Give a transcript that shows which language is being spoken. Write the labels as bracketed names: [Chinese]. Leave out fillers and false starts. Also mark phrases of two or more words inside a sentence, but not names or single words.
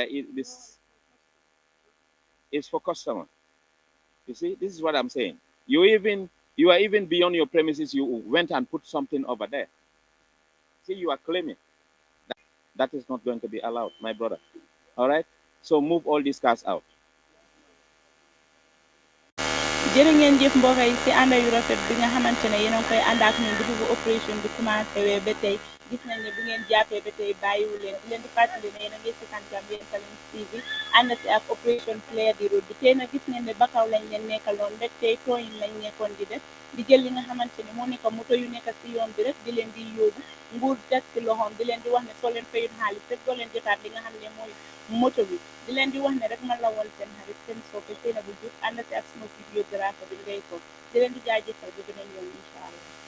[English] This is for customer. You see, this is what I'm saying. You are even beyond your premises. You went and put something over there. See, you are claiming that is not going to be allowed, my brother. All right. So move all these cars out. [Wolof] jërë ngeen jëf mbokk yi si ànd yu rafet bi nga xamante ne yéen a ngi koy ànd ak ñun depuis bu opération bi commencé wee ba tey gis nañ ne bu ngeen jàppee ba tey bàyyiwu leen di leen di fàttali ne yéen a ngi seetaan Gambian Talents TV ànd si ak opération Clear the Road bi tey nag gis nañ ne Bakaw lañ leen nekkaloon rek tey tooyin lañ nekkoon di def di jël li nga xamante ne moo nekk moto yu nekk si yoon bi rek di leen di yóbbu nguur teg si loxoom di leen di wax ne soo leen fayut xaalis rek doo leen jotaat li nga xam ne mooy moto bi di leen di wax ne rek man la woon seen xarit seen soppe seen bu jub ànd si ak suma vidéographe bi ngay ko di leen di jaajëfal bi beneen yoon [Arabic] إن شاء الله.